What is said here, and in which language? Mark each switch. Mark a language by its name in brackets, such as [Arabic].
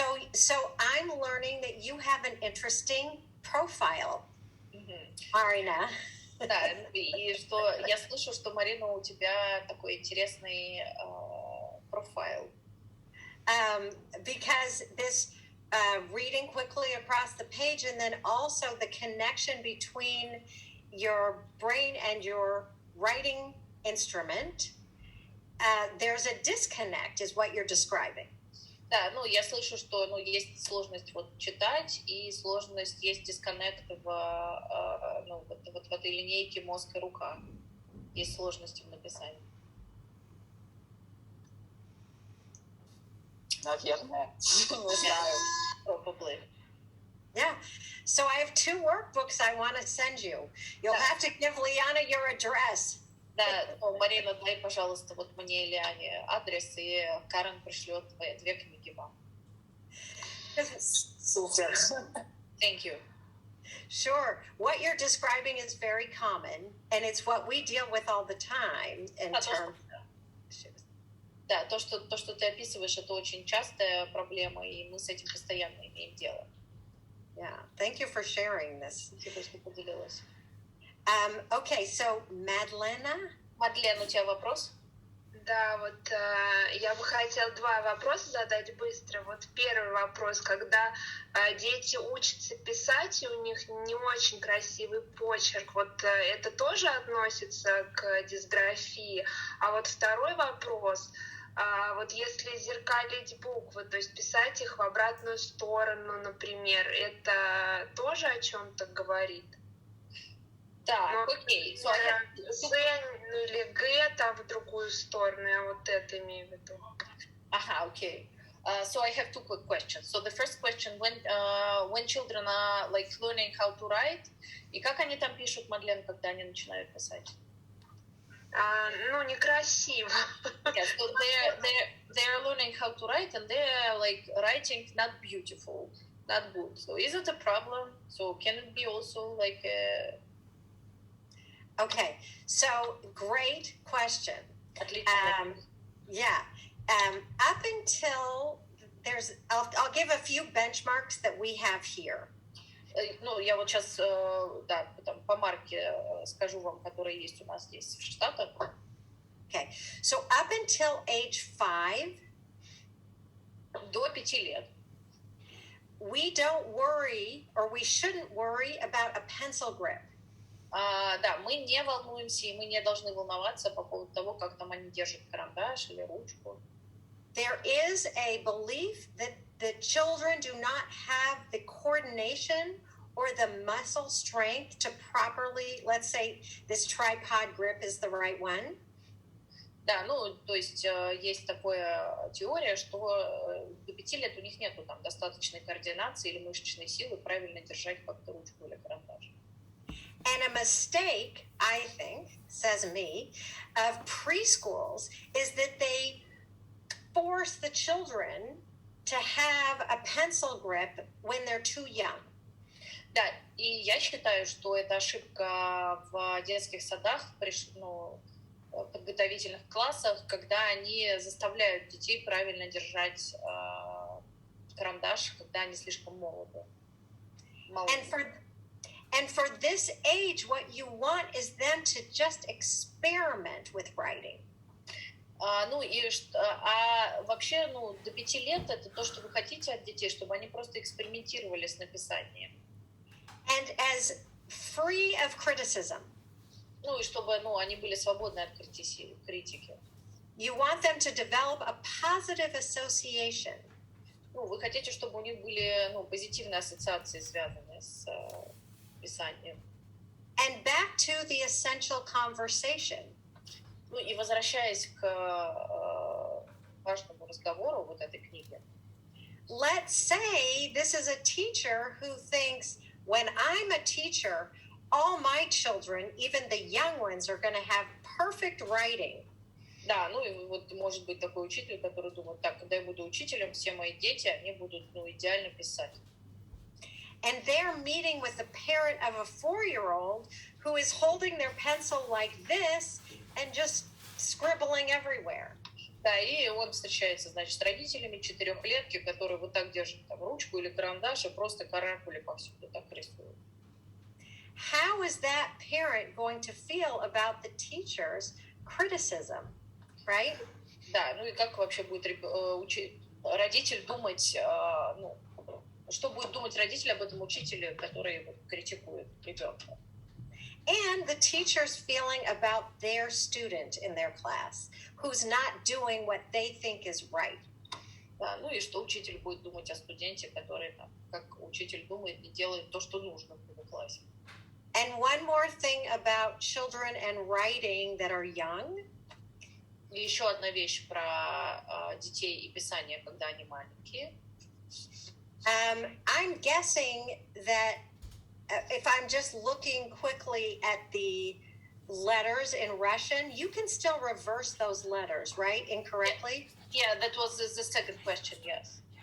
[English] So I'm learning that you have an interesting profile, Marina. [Russian] Да, и что я слышу, что, Марина, у тебя такой интересный профайл. [English] Because this reading quickly across the page, and then also the connection between your brain and your writing instrument, there's a disconnect, is what you're describing. [Russian] Да, ну, я слышу, что, ну, есть сложность вот читать, и сложность, есть дисконнект ну, вот в этой линейке мозг и рука. Есть сложности в написании. Наверное. Не знаю. [English] Probably. Yeah. So I have 2 workbooks I want to send you. You'll have to give Liana your address. [Russian] Да, ну, Марина, дай, пожалуйста, вот мне Лиане адрес, и Карен пришлет 2 книги вам. Супер. [English] Thank you. Sure. What you're describing is very common, and it's what we deal with all the time in terms. [Russian] Да, то, что ты описываешь, это очень частая проблема, и мы с этим постоянно имеем дело. [English] Yeah. Thank you for sharing this. [Russian] Спасибо, что поделилась. [English] Okay, so Madlena. [Russian] Мадлен, у тебя вопрос? Да, вот я бы хотела 2 вопроса задать быстро. Вот первый вопрос, когда дети учатся писать, и у них не очень красивый почерк, вот это тоже относится к дисграфии? А вот второй вопрос, вот если зеркалить буквы, то есть писать их в обратную сторону, например, это тоже о чем-то говорит? Так, окей. С или Г там в другую сторону, я вот это имею в виду. Ага, окей. [English] So I have 2 quick questions. So the first question, when children are like learning how to write, [Russian] и как они там пишут, Мадлен, когда они начинают писать? Ну, некрасиво. [English] Yes, so they're learning how to write, and they're like writing not beautiful, not good. So is it a problem? So can it be also like a... Okay, so great question. Yeah. Up until I'll give a few benchmarks that we have here. [Russian] Ну, я вот сейчас, да, по марке скажу вам, которые есть у нас здесь в Штатах. [English] Okay, so up until age 5, [Russian] до 5 лет, [English] we don't worry, or we shouldn't worry about a pencil grip. [Russian] Да, мы не волнуемся, и мы не должны волноваться по поводу того, как там они держат карандаш или ручку. [English] There is a belief that the children do not have the coordination or the muscle strength to properly, let's say this tripod grip is the right one. [Russian] Да, ну, то есть есть такая теория, что до 5 лет у них нету там достаточной координации или мышечной силы правильно держать как-то ручку или карандаш. [English] And a mistake, I think, says me, of preschools is that they force the children to have a pencil grip when they're too young. [Russian] Да, и я считаю, что это ошибка в детских садах, подготовительных классах, когда они заставляют детей правильно держать карандаш, когда они слишком молоды. [English] And for this age, what you want is them to just experiment with writing. [Russian] Ну и вообще, ну, до 5 лет это то, что вы хотите от детей, чтобы они просто экспериментировали с написанием. [English] And as free of criticism. [Russian] Ну и чтобы, ну, они были свободны от критики. [English] You want them to develop a positive association. [Russian] Ну, вы хотите, чтобы у них были, ну, позитивные ассоциации, связанные с писанием. [English] And back to the essential conversation. [Russian] Ну и возвращаясь к важному разговору вот этой книги. [English] Let's say this is a teacher who thinks, when I'm a teacher, all my children, even the young ones, are going to have perfect writing. [Russian] Да, ну и вот может быть такой учитель, который думает, так, когда я буду учителем, все мои дети, они будут, ну, идеально писать. [English] and they're meeting with the parent of a 4-year-old who is holding their pencil like this and just scribbling everywhere. [Russian] Да, и он встречается, значит, с родителями 4-летки, которые вот так держат там ручку или карандаш и просто каракули повсюду так рисуют. [English] How is that parent going to feel about the teacher's criticism, right? [Russian] Да, ну и как вообще будет родитель думать, ну, что будет думать родитель об этом учителе, который вот критикует ребенка? [English] And the teacher's feeling about their student in their class, who's not doing what they think is right. [Russian] Да, ну и что учитель будет думать о студенте, который, там, как учитель думает, не делает то, что нужно в его классе. [English] And one more thing about children and writing that are young. [Russian] И еще одна вещь про детей и писание, когда они маленькие. [English] I'm guessing that if I'm just looking quickly at the letters in Russian, you can still reverse those letters, right? Incorrectly? Yeah, that was the second question, yes.